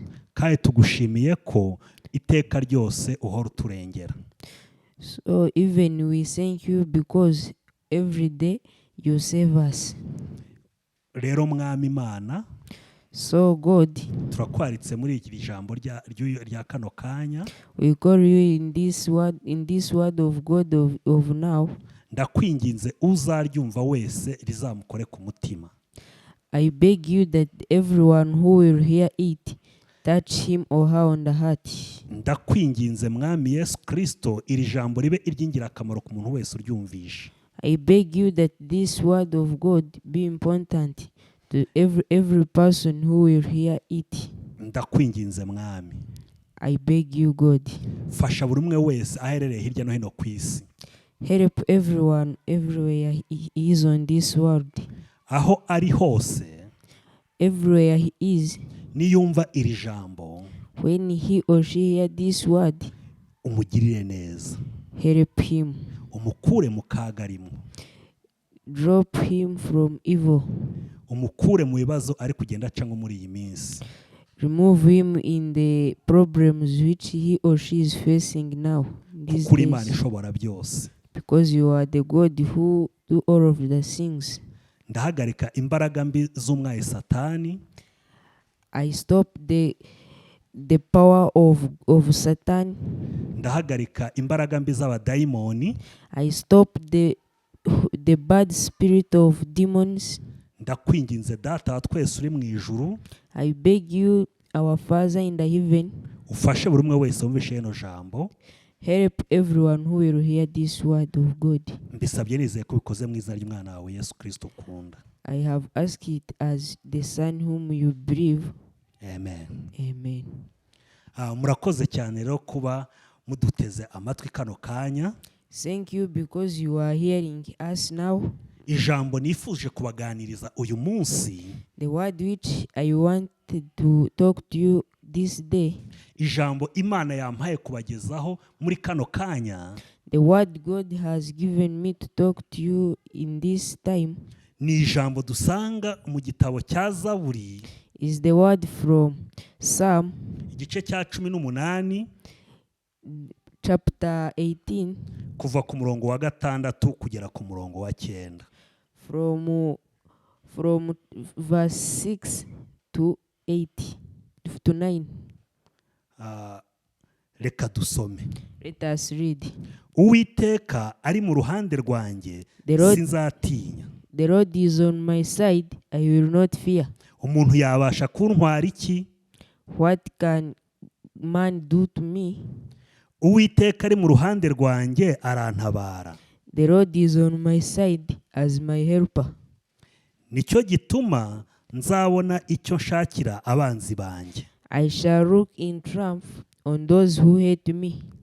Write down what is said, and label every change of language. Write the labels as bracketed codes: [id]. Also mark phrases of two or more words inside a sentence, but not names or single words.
[rw] Kandi tugushimiye ko iteka ryose uhora uturengera. [en] So even we thank you because every day you save us. [rw] Rero Mwami Imana, [en] So God, [rw] turakwaritse muri iki jambo rya kano kanya. [en] we call you in this word of God of now. [rw] Ndakwinginze uzaryumva wese rizamukore ku mutima. [en] I beg you that everyone who will hear it touch him or her on the heart. [rw] Ndakwinginze Mwami Yesu Kristo iri jambo ribe iry'ingirakamaro ku muntu wese uryumvisha. [en] I beg you that this word of God be important to every person who will hear it. [rw] Ndakwinginze Mwami. [en] I beg you God. [rw] Fasha buri umwe wese aherereye hirya no hino ku isi. [en] Help everyone everywhere he is on this world. [rw] Aho ari hose, [en] Everywhere he is, [rw] niyumva iri jambo, [en] when he or she hear this word, [rw] umugirire neza. [en] help him. [rw] Umukure mu kaga arimo. [en] Drop him from evil. [rw] Umukure mu bibazo ari kugenda acamo muri iyi minsi. [en] Remove him in the problems which he or she is facing now. These [rw] Kuri Imana [en] days. [rw] ishobora byose. [en] Because you are the God who do all of the things. [rw] Ndahagarika imbaraga mbi z'umwaye Satani. [en] I stop the power of Satan. [rw] ndahagarika imbaraga mbi z'abadayimoni, [en] I stop the bad spirit of demons. [rw] ndakwinginze data wa twese uri mu ijuru, [en] I beg you, our Father in the heaven, [rw] ufashe buri umwe wese wumvishe rino jambo. [en] help everyone who will hear this word of God. [rw] Mbisabye nizeye ko bikoze mu izina ry'umwana wawe Yesu Kristo ukunda. [en] I have asked it as the Son whom you believe. Amen. Amen. [rw] Murakoze cyane rero kuba muduteze amatwi kano kanya. [en] Thank you because you are hearing us now. [rw] Ijambo nifuje kubaganiriza uyu munsi, [en] The word which I wanted to talk to you this day, [rw] ijambo Imana yampaye kubagezaho muri kano kanya, [en] the word God has given me to talk to you in this time, [rw] ni ijambo dusanga mu gitabo cya Zaburi, [en] is the word from Psalm [rw] igice cya 18, [en] chapter 18, [rw] kuva ku murongo wa 6 kugera ku murongo wa 9. [en] from verse 6 to 8 to 9. [rw] Reka dusome. [en] Let us read. [rw] Uwiteka ari mu ruhande rwanjye sinzatinya. [en] The Lord is on my side, I will not fear. [rw] Umuntu yabasha kuntwara iki? [en] What can man do to me? [rw] Uwiteka ari mu ruhande rwanjye arantabara. [en] The Lord is on my side as my helper. [rw] Nicyo gituma nzabona icyo nshakira abanzi banjye. [en] I shall look in triumph on those who hate me.